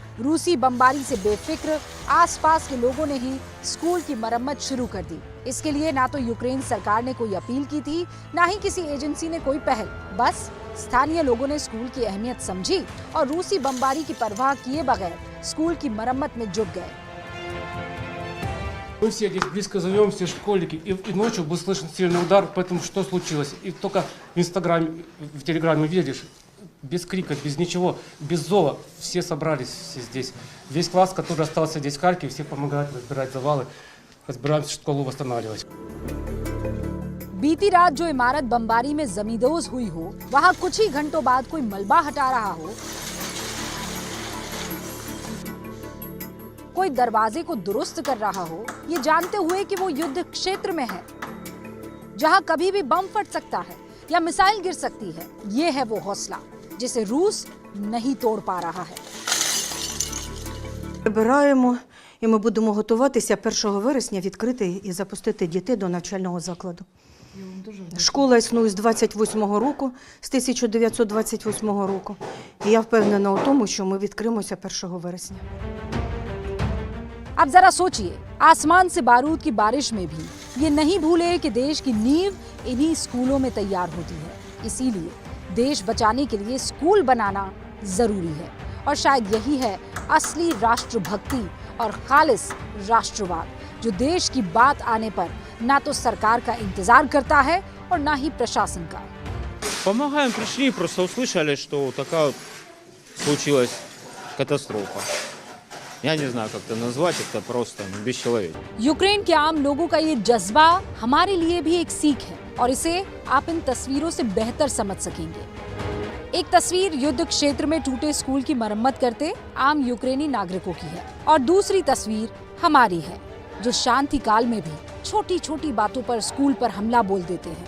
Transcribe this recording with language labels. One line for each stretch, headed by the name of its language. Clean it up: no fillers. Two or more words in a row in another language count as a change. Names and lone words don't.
Hindi: रूसी बमबारी से बेफिक्र आसपास के लोगों ने ही स्कूल की मरम्मत शुरू कर दी। इसके लिए ना तो यूक्रेन सरकार ने कोई अपील की थी, ना ही किसी एजेंसी ने कोई पहल। बस स्थानीय लोगों ने स्कूल की अहमियत समझी और रूसी बमबारी की परवाह किए बगैर स्कूल की मरम्मत में जुट गए।
Russian: Мы все здесь близко живем, все школьники, и ночью был слышен сильный удар, поэтому что случилось? И только в Инстаграме, в Телеграме видишь, без крика, без ничего, без зова, все собрались все здесь. Весь класс, который остался здесь в Харькове, все помогают разбирать завалы, разбираемся школу восстанавливать.
Hindi: बीती रात जो इमारत बमबारी में जमींदोज हुई हो, वहां कुछ ही घंटों बाद कोई मलबा हटा रहा हो, कोई दरवाजे को दुरुस्त कर रहा हो, ये जानते हुए कि वो युद्ध क्षेत्र में है जहां कभी भी बम फट सकता है या मिसाइल गिर सकती है। ये है वो हौसला जिसे रूस नहीं तोड़ पा रहा है।
Ukrainian: Прибираємо, і ми будемо готуватися 1 вересня відкрити і запустити дітей до навчального закладу. Школа існує з 28-го року, з 1928 року. І я впевнена у тому, що ми відкриємося 1 вересня.
Hindi: अब जरा सोचिए, आसमान से बारूद की बारिश में भी ये नहीं भूले कि देश की नींव इन्हीं स्कूलों में तैयार होती है। इसीलिए देश बचाने के लिए स्कूल बनाना जरूरी है और शायद यही है असली राष्ट्रभक्ति और खालिस राष्ट्रवाद, जो देश की बात आने पर ना तो सरकार का इंतजार करता है और ना ही प्रशासन का।
Russian: Помогаем, пришли, просто услышали, что вот такая вот случилась катастрофа. Я не знаю, как это назвать, это просто бесчеловечно.
Hindi: यूक्रेन के आम लोगों का ये जज्बा हमारे लिए भी एक सीख है और इसे आप इन तस्वीरों से बेहतर समझ सकेंगे। एक तस्वीर युद्ध क्षेत्र में टूटे स्कूल की मरम्मत करते आम यूक्रेनी नागरिकों की है और दूसरी तस्वीर हमारी है, जो शांति काल में भी छोटी छोटी बातों पर स्कूल पर हमला बोल देते हैं।